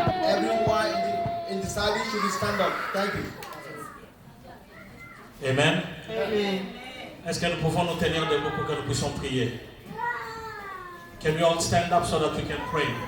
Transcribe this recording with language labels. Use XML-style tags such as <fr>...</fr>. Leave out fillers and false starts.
<en>Everyone in the service should stand up. Thank you. Amen.</en> <fr>Est-ce que nous pouvons nous tenir debout pour que nous puissions prier?</fr> <en>Can we all stand up so that we can pray?</en>